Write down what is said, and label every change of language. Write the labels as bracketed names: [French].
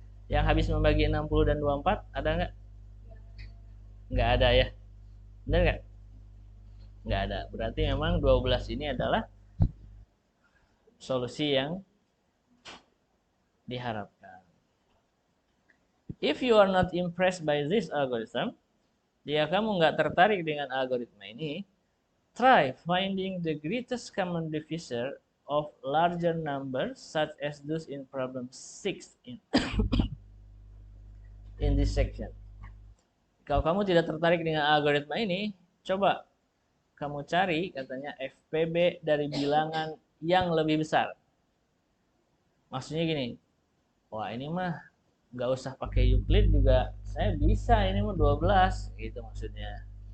[Indonesian] Yang habis membagi 60 dan 24 ada nggak? Nggak ada ya. Benar nggak? Nggak ada. Berarti memang 12 ini adalah solusi yang diharapkan. [English] If you are not impressed by this algorithm, [Indonesian] jika kamu nggak tertarik dengan algoritma ini, [English] try finding the greatest common divisor of larger numbers such as those in problem 6 in this section. [Indonesian] Kalau kamu tidak tertarik dengan algoritma ini, coba kamu cari katanya FPB dari bilangan yang lebih besar. Maksudnya gini, wah ini mah nggak usah pakai Euclid juga saya bisa, ini mah 12 gitu maksudnya.